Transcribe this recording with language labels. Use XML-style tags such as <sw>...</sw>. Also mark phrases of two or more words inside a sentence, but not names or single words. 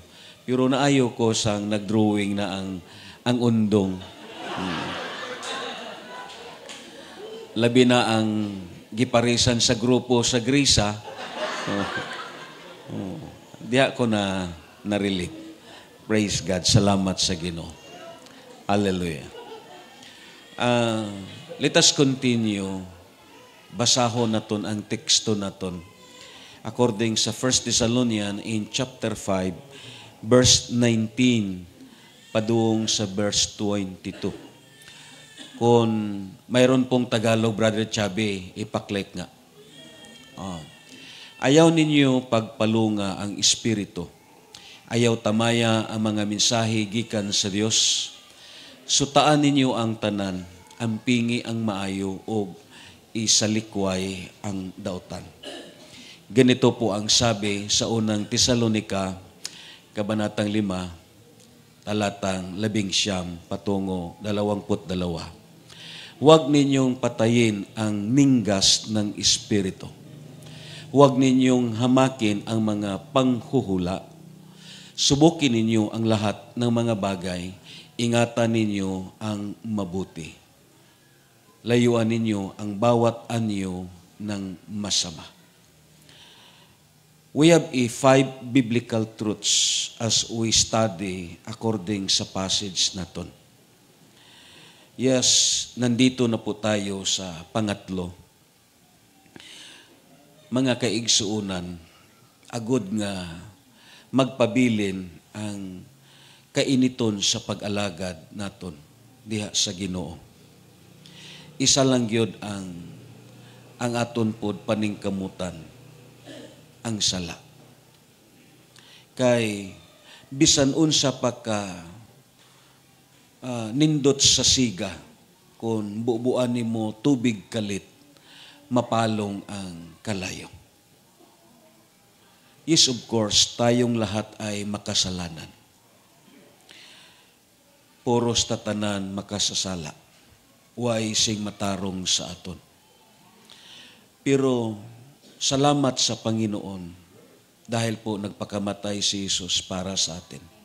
<ceb>Pero naayo ko sang nagdrawing na ang undong. Labi na ang giparisan sa grupo sa Grisa. Diya ko na-relieve.</ceb> <en>Praise God.</en> <ceb>Salamat sa Ginoo.</ceb> <en>Hallelujah. Let us continue.</en> <ceb>Basahon naton ang teksto naton.</ceb> <en>According sa 1 Thessalonians in chapter 5, verse 19,</en> <ceb>padung sa</ceb> <en>verse 22.</en> <tl>Kung mayroon pong Tagalog,</tl> <ceb>Brother Chabi, ipaklik nga. Ayaw ninyo pagpalunga ang Espiritu. Ayaw tamaya ang mga mensahe gikan sa Dios. Sutaan ninyo ang tanan, ampingi ang maayo o isalikway ang dautan.</ceb> <tl>Ganito po ang sabi sa unang Tesalonika, Kabanatang 5, talatang 11 patungo 22. Huwag ninyong patayin ang ninggas ng Espiritu. Huwag ninyong hamakin ang mga panghuhula. Subukin ninyo ang lahat ng mga bagay. Ingatan ninyo ang mabuti. Layuan ninyo ang bawat anyo ng masama.</tl> <en>We have 5 biblical truths as we study according sa passage naton.</en> <tl>Yes, nandito na po tayo sa pangatlo.</tl> <ceb>Mga kaigsuunan, agud nga magpabilin ang kainiton sa pag-alagad naton diha sa Ginoo. Isa lang gyud ang aton pod paningkamutan, ang sala. Kay bisan unsa pa ka nindot sa siga, kung bubuan nimo tubig kalit, mapalong ang kalayo.</ceb> <en>Yes, of course,</en> <tl>tayong lahat ay makasalanan.</tl> <ceb>Puros tatanan makasasala. Way sing matarong sa aton.</ceb> <tl>Pero salamat sa Panginoon dahil po nagpakamatay si Jesus para sa atin.</tl>